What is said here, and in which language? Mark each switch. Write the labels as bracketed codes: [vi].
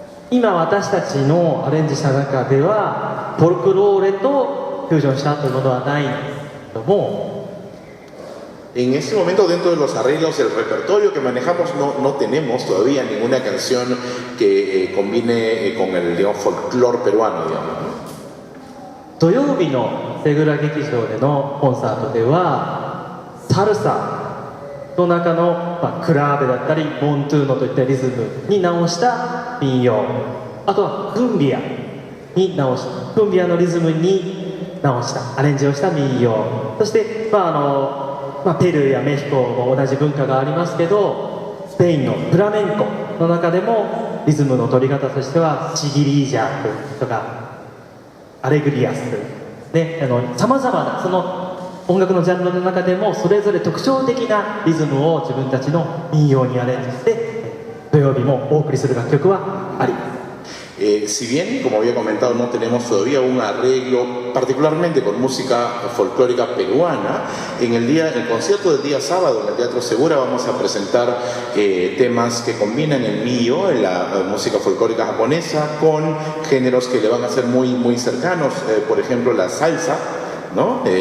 [ja] 今私たちのアレンジした中ではフォルクローレとフュージョンしたというものはないんですけども [es] En este momento, dentro de los arreglos del repertorio que manejamos, no tenemos todavía ninguna canción que combine con el, digamos, folclore peruano, digamos. [ja] 土曜日のセグラ劇場でのコンサートではサルサの中の、クラーベだったりモントゥーノといったリズムに直した民謡、あとはクンビアに直したクンビアのリズムに直したアレンジをした民謡、そして、ペルーやメヒコも同じ文化がありますけどスペインのフラメンコの中でもリズムの取り方としてはチギリージャークとかアレグリアスでさまざまなその音楽のジャンルの中でもそれぞれ特徴的なリズムを自分たちの民謡にアレンジして土曜日もお送りする楽曲はあります。 [es] Si bien, como había comentado, no tenemos todavía un arreglo particularmente con música folclórica peruana, en el concierto del día sábado en el Teatro Segura vamos a presentar temas que combinan el mío, la música folclórica japonesa, con géneros que le van a ser muy cercanos, por ejemplo la salsa, ¿no?